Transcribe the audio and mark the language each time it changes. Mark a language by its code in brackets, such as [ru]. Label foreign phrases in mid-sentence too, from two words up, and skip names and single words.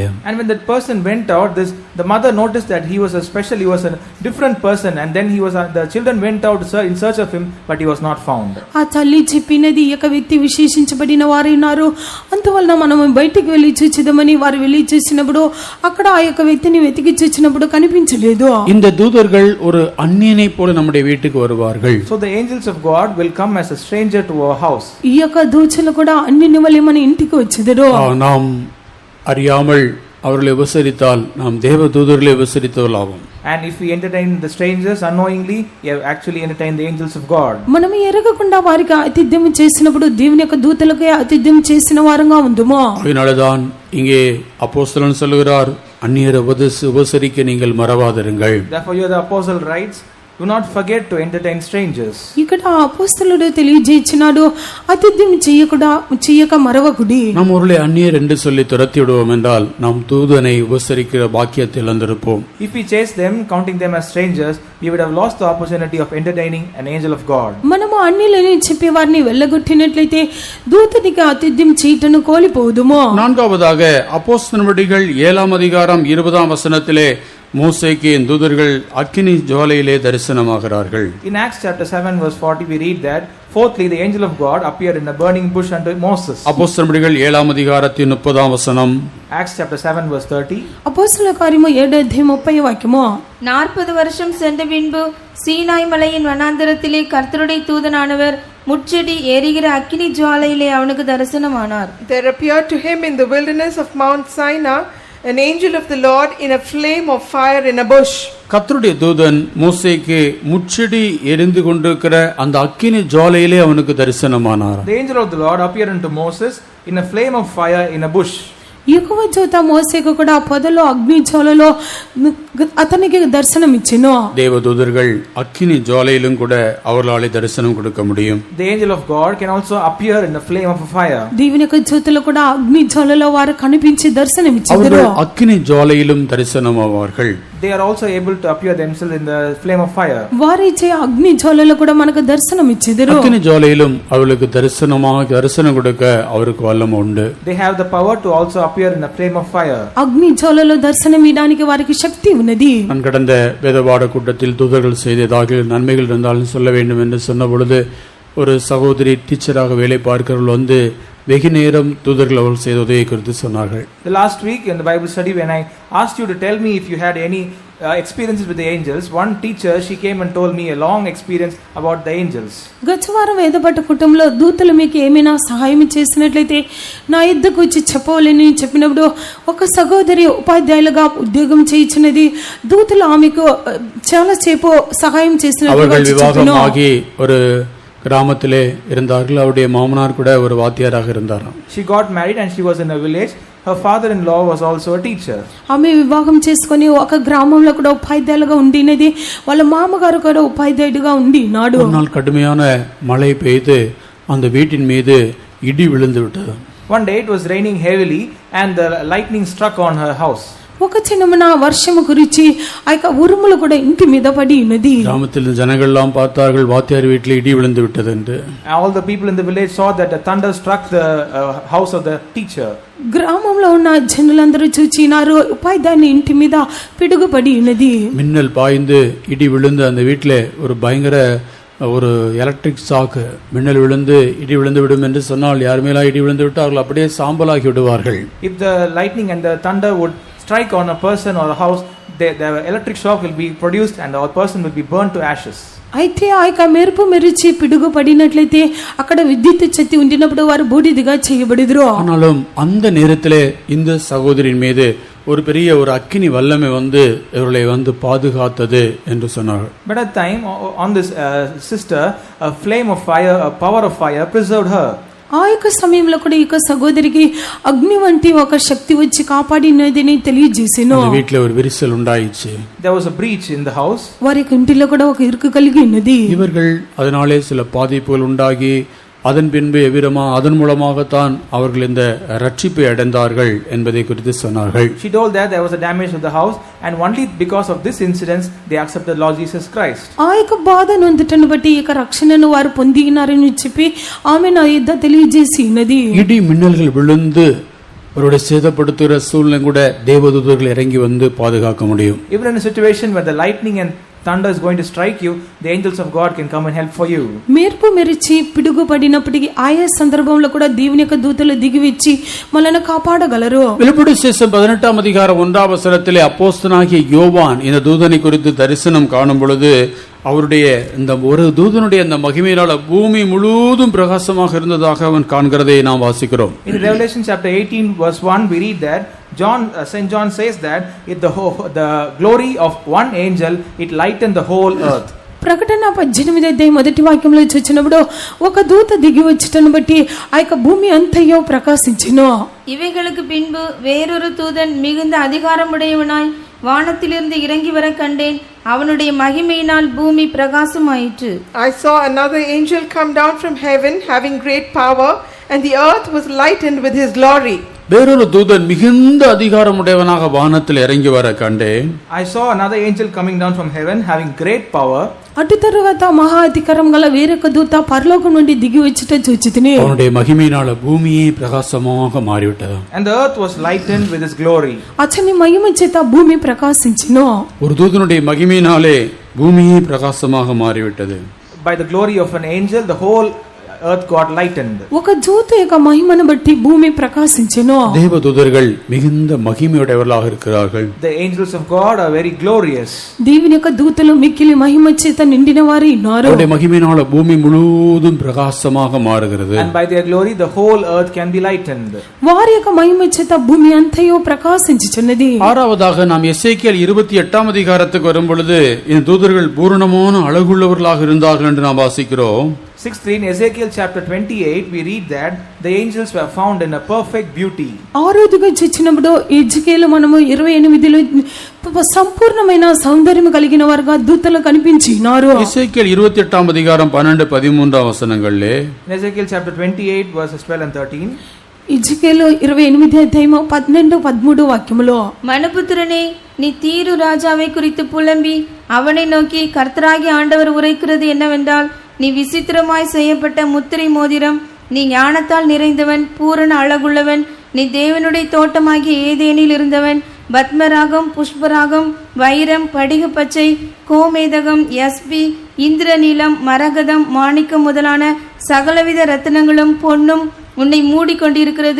[en] And when that person went out, the mother noticed that he was a different person, and then the children went out in search of him, but he was not found. [te] ఆ తల్లి చెప్పినది ఈ యొక్క వ్యక్తి విశేషించబడిన వారు ఉన్నారు, అందువలన మనం బయటికి వెళ్ళి చూచిదమని వారు వెళ్ళి చూసినప్పుడు అక్కడ ఆ యొక్క వ్యక్తిని వెతికి చూచినప్పుడు కనిపించలేదు. [ta] இந்த தூதர்கள் ஒரு அந்நியனை போல நம்முடைய வீட்டுக்கு வருவார்கள். [en] So the angels of God will come as a stranger to our house. [te] ఈ యొక్క దూతలు కూడా అన్నిని వలె మన ఇంటికి వచ్చేదరు. [ta] நாம் அறியாமல் அவர்களை உபசரித்தால் நாம் தேவ தூதர்களை உபசரித்தவர்களாகும். [en] And if we entertain the strangers unknowingly, we have actually entertained the angels of God. [te] మనం ఎరగకుండా వారికి ఆతిథ్యం చేసినప్పుడు దేవుని యొక్క దూతలకే ఆతిథ్యం చేసిన వారంగా ఉందుమో. [ta] அதனால்தான் இங்கே அப்போஸ்தலன் சொல்கிறார், அந்நியரை உபசரிக்க நீங்கள் மறவாதிருங்கள். [en] Therefore you the apostle writes, do not forget to entertain strangers. [te] ఇక్కడ అపోస్తలుడు తెలియజేసినాడు, ఆతిథ్యం చేయక మరవకుడి. [ta] நாம் ஒருவேளை அந்நியர் என்று சொல்லி துரத்தி விடுவோம் என்றால் நாம் தூதனை உபசரிக்கிற பாக்கியத்தை இழந்திருப்போம். [en] If we chase them, counting them as strangers, we would have lost the opportunity of entertaining an angel of God. [te] మనము అన్యులని చెప్పి వారిని వెళ్ళగొట్టినట్లయితే దూతనికి ఆతిథ్యం చేయటను కోల్పోదుము. [ta] நான்காவதாக அப்போஸ்தலர்கள் 7ஆம் அதிகாரம் 20ஆம் வசனத்திலே மோசேக்கு தூதர்கள் அக்கினி ஜுவாலையிலே தரிசனமாகிறார்கள். [en] In Acts chapter 7 verse 40 we read that fourthly the angel of God appeared in a burning bush unto Moses. [ta] அப்போஸ்தலர்கள் 7ஆம் அதிகாரத்தின் 30ஆம் வசனம். [en] Acts chapter 7 verse 30. [te] అపోస్తలుల కార్యము 7:30 వాక్యము. [ta] 40 வருஷம் சென்ற பின்பு சீனாய் மலையின் வனாந்தரத்திலே கர்த்தருடைய தூதனானவர் முட்செடி எரிகிற அக்கினி ஜுவாலையிலே அவனுக்கு தரிசனமானார். [en] There appeared to him in the wilderness of Mount Sinai an angel of the Lord in a flame of fire in a bush. [ta] கர்த்தருடைய தூதன் மோசேக்கு முட்செடி எரிந்து கொண்டிருக்கிற அந்த அக்கினி ஜுவாலையிலே அவனுக்கு தரிசனமானார். [en] The angel of the Lord appeared unto Moses in a flame of fire in a bush. [te] యెహోవా దూత మోసేకు కూడా పొదలో అగ్ని జ్వాలలో అతనికి దర్శనం ఇచ్చెను. [ta] தேவதூதர்கள் அக்கினி ஜுவாலையிலும் கூட அவர்களாலே தரிசனம் கொடுக்க முடியும். [en] The angel of God can also appear in the flame of a fire. [te] దేవుని యొక్క జ్యోతులు కూడా అగ్ని జ్వాలలో వారు కనిపించి దర్శనం ఇచ్చెదరు. [ta] அவர்கள் அக்கினி ஜுவாலையிலும் தரிசனமாவார்கள். [en] They are also able to appear themselves in the flame of fire. [te] వారిచే అగ్ని జ్వాలలో కూడా మనకు దర్శనం ఇచ్చెదరు. [ta] அக்கினி ஜுவாலையிலும் அவர்களுக்கு தரிசனம் கொடுக்க அவருக்கு வல்லமை உண்டு. [en] They have the power to also appear in the flame of fire. [te] అగ్ని జ్వాలలో దర్శనం ఇవ్వడానికి వారికి శక్తి ఉన్నది. [ta] நான் கடந்த வேதபாட கூட்டத்தில் தூதர்கள் செய்ததாக நன்மைகள் இருந்தாலும் சொல்ல வேண்டும் என்று சொன்ன பொழுது ஒரு சகோதரி டீச்சராக வேலை பார்க்கிறவர்கள் வந்து வெகு நேரம் தூதர்கள் அவர்கள் செய்த உதவியை குறித்து சொன்னார்கள். [en] The last week in the Bible study when I asked you to tell me if you had any experiences with the angels, one teacher she came and told me a long experience about the angels. [te] గతవారం వేదపట్ట కుటుంబంలో దూతలు మీకు ఏమైనా సహాయం చేసినట్లయితే నా ఇద్దరికి వచ్చి చెప్పవాలని చెప్పినప్పుడు ఒక సహోదరి ఉపాధ్యాయులుగా ఉద్యోగం చేయించినది దూతలు ఆమెకు చాలా సేపు సహాయం చేసినట్టు [ta] ஒரு கிராமத்திலே இருந்தார்கள். அவருடைய மாமனார் கூட ஒரு வாத்தியாராக இருந்தாராம். [en] She got married and she was in a village. Her father-in-law was also a teacher. [te] ఆమె వివాహం చేసుకొని ఒక గ్రామంలో కూడా ఉపాధ్యాయులుగా ఉండినది. వాళ్ళ మామగారు కూడా ఉపాధ్యాయుడిగా ఉండినాడు. [ta] ஒரு நாள் கடுமையான மழை பெய்து அந்த வீட்டின் மீது இடி விழுந்து விட்டது. [en] One day it was raining heavily and the lightning struck on her house. [te] ఒక చిన్నమన వర్షము గురించి ఆ యొక్క ఉరుములు కూడా ఇంటి మీద పడి ఉన్నది. [ta] கிராமத்தில் ஜனங்கள் எல்லாம் பார்த்தார்கள் வாத்தியார் வீட்டில் இடி விழுந்து விட்டது என்று. [en] All the people in the village saw that the thunder struck the house of the teacher. [te] గ్రామంలో ఉన్న జనులందరూ చూచినారు ఉపాధ్యాయుని ఇంటి మీద పిడుగు పడి ఉన్నది. [ta] மின்னல் பாய்ந்து இடி விழுந்து அந்த வீட்டில் ஒரு பயங்கர ஒரு [en] electric shock [ta] மின்னல் விழுந்து இடி விழுந்து விடும் என்று சொன்னால் யார் மேலா இடி விழுந்து விட்டு அவர்கள் அப்படியே சாம்பலாகி விடுவார்கள். [en] If the lightning and the thunder would strike on a person or a house, the electric shock will be produced and the person will be burned to ashes. [te] అయితే ఆ యొక్క మెరుపు మెరిచి పిడుగు పడినట్లయితే అక్కడ విద్యుత్ శక్తి ఉండినప్పుడు వారు బూడిదిగా చేయబడిదురు. [ta] ஆனாலும் அந்த நேரத்திலே இந்த சகோதரின் மீது ஒரு பெரிய ஒரு அக்கினி வல்லமை வந்து இவர்களை வந்து பாதுகாத்தது என்று சொன்னார்கள். [en] But at time on this sister, a flame of fire, a power of fire preserved her. [te] ఆ యొక్క సమయంలో కూడా ఈ యొక్క సహోదరికి అగ్ని వంటి ఒక శక్తి వచ్చి కాపాడినదని తెలియజేసాను. [ta] அந்த வீட்டில் ஒரு விரிசல் உண்டாயிற்று. [en] There was a breach in the house. [te] వారి యొక్క ఇంటిలో కూడా ఒక ఇరుకు కలిగి ఉన్నది. [ta] இவர்கள் அதனாலே சில பாதிப்புகள் உண்டாகி அதன் பின்பு எவ்விதமா அதன் மூலமாகத்தான் அவர்கள் இந்த ரட்சிப்பை அடைந்தார்கள் என்பதை குறித்து சொன்னார்கள். [en] She told that there was a damage to the house and only because of this incident they accepted Lord Jesus Christ. [te] ఆ యొక్క బాధ నొందుటను బట్టి ఈ యొక్క రక్షణను వారు పొందినారని చెప్పి ఆమె నా యుద్ధ తెలియజేసి ఉన్నది. [ta] இடி மின்னல்கள் விழுந்து அவருடைய சேதப்படுத்துகிற சூழ்நிலை கூட தேவதூதர்கள் இறங்கி வந்து பாதுகாக்க முடியும். [en] Even in a situation where the lightning and thunder is going to strike you, the angels of God can come and help for you. [te] మెరుపు మెరిచి పిడుగు పడినప్పటికీ ఆయా సందర్భంలో కూడా దేవుని యొక్క దూతలు దిగి వచ్చి మనల్ని కాపాడగలరు. [ta] வெளிப்படுத்தின விசேஷம் 18 அதிகாரம் 1 வசனத்திலே அப்போஸ்தலனாகிய யோவான் இந்த தூதனை குறித்து தரிசனம் காணும் பொழுது அவருடைய இந்த ஒரு தூதனுடைய அந்த மகிமையினால பூமி முழுவதும் பிரகாசமாக இருந்ததாக அவன் காண்கிறதை நாம் வாசிக்கிறோம். [en] In Revelation chapter 18 verse 1 we read that Saint John says that the glory of one angel it lightened the whole earth. [te] ప్రకటన 18 అధ్యాయం మొదటి వాక్యంలో చూచినప్పుడు ఒక దూత దిగి వచ్చటను బట్టి ఆ యొక్క భూమి అంతయో ప్రకాశించెను. [ta] இவைகளுக்கு பின்பு வேறொரு தூதன் மிகுந்த அதிகாரமுடையவனாய் வானத்திலிருந்து இறங்கி வர கண்டேன். அவனுடைய மகிமையினால் பூமி பிரகாசமாயிற்று. [en] I saw another angel come down from heaven having great power, and the earth was lightened with his glory. [ta] வேறொரு தூதன் மிகுந்த அதிகாரமுடையவனாக வானத்தில் இறங்கி வர கண்டேன். [en] I saw another angel coming down from heaven having great power. [te] అటు తరువాత మహా అధికారం గల వేరొక దూత పరలోకం నుండి దిగి వచ్చుట చూచితిని. [ta] அவனுடைய மகிமையினால பூமியே பிரகாசமாக மாறிவிட்டது. [en] And the earth was lightened with his glory. [te] అతని మహిమ చేత భూమి ప్రకాశించెను. [ta] ஒரு தூதனுடைய மகிமையினாலே பூமியே பிரகாசமாக மாறிவிட்டது. [en] By the glory of an angel the whole earth got lightened. [te] ఒక దూత యొక్క మహిమను బట్టి భూమి ప్రకాశించెను. [ta] தேவதூதர்கள் மிகுந்த மகிமையுடையவர்களாக இருக்கிறார்கள். [en] The angels of God are very glorious. [te] దేవుని యొక్క దూతలు మిక్కిలి మహిమ చేత నిండిన వారు ఉన్నారు. [ta] அவருடைய மகிமையினால பூமி முழுவதும் பிரகாசமாக மாறுகிறது. [en] And by their glory the whole earth can be lightened. [te] వారి యొక్క మహిమ చేత భూమి అంతయో ప్రకాశించుచున్నది. [ta] ஆறாவதாக நாம் எசேக்கியேல் 28 அதிகாரத்துக்கு வரும் பொழுது இந்த தூதர்கள் பூரணமான அழகுள்ளவர்களாக இருந்தார்கள் என்று நாம் வாசிக்கிறோம். [en] 6:3 in Ezekiel chapter 28 we read that the angels were found in a perfect beauty. [te] ఆరోదుగా చూచినప్పుడు ఎజ్కేలు మనము 28లో సంపూర్ణమైన సౌందర్యం కలిగిన వారుగా దూతలు కనిపించినారు. [ta] எசேக்கியேல் 28 அதிகாரம் 12-13 வசனங்களிலே [en] In Ezekiel chapter 28 verses 12 and 13 [te] ఎజ్కేలు 28 అధ్యాయము 12-13 వాక్యములో [ta] மனுபுத்திரனே, நீ தீரு ராஜாவை குறித்து புலம்பி அவனை நோக்கி கர்த்தராகிய ஆண்டவர் உரைக்கிறது என்னவென்றால், நீ விசித்திரமாய் செய்யப்பட்ட முத்திரை மோதிரம், நீ ஞானத்தால் நிறைந்தவன், பூரண அழகுள்ளவன், நீ தேவனுடைய தோட்டமாகிய ஏதேனில் இருந்தவன், பத்மராகம், புஷ்பராகம், வைரம், படிக பச்சை, கோமேதகம், யஸ்பி, இந்திரநீலம், மரகதம், மாணிக்கம் முதலான சகலவித ரத்தினங்களும் பொன்னும் உன்னை மூடிக்கொண்டிருக்கிறது.